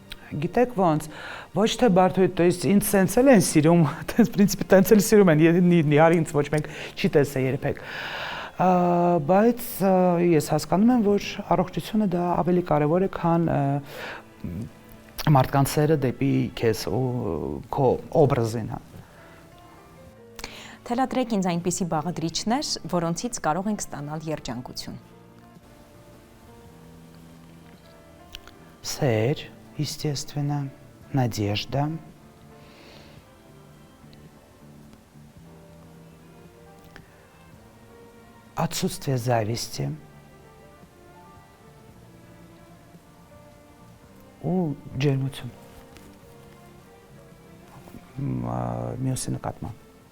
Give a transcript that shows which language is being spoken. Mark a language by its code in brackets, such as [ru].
[hy] Գիտեք ոնց, ոչ թե բարդույթ, [ru] то есть [hy] ինձ սենց էլ են սիրում, [ru] в принципе, [hy] տենց էլ սիրում են, նիհար ինձ ոչ մեկ չի տեսել երբեք։ Բայց ես հասկանում եմ, որ առողջությունը դա ավելի կարևոր է, քան մարդկանց սերը դեպի քեզ ու քո օբրազին, հա։ Թելադրեք ինձ այնպիսի բաղադրիչներ, որոնցից կարող ենք ստանալ երջանկություն։ Սեր, [ru] естественно, надежда, отсутствие зависти, [hy] ու ջերմություն։ Մյուսի նկատմամբ։